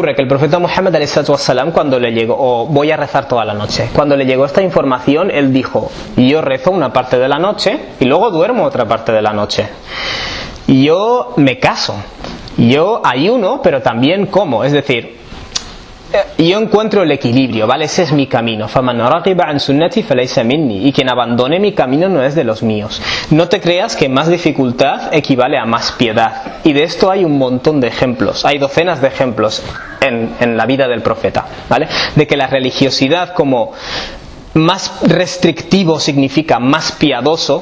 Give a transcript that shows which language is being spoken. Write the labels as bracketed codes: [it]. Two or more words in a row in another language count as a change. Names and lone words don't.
[es] Que el profeta Muhammad ﷺ, cuando le llegó, o voy a rezar toda la noche, cuando le llegó esta información, él dijo, yo rezo una parte de la noche y luego duermo otra parte de la noche. Yo me caso, yo ayuno, pero también como, es decir, yo encuentro el equilibrio, ¿vale? Ese es mi camino. [ar] فَمَنْ رَغِبَ عَنْ سُنَّتِي فَلَيْسَ مِنِّي. [es] Y quien abandone mi camino no es de los míos. No te creas que más dificultad equivale a más piedad. Y de esto hay un montón de ejemplos. Hay docenas de ejemplos en la vida del profeta, ¿vale? De que la religiosidad como más restrictivo significa más piadoso.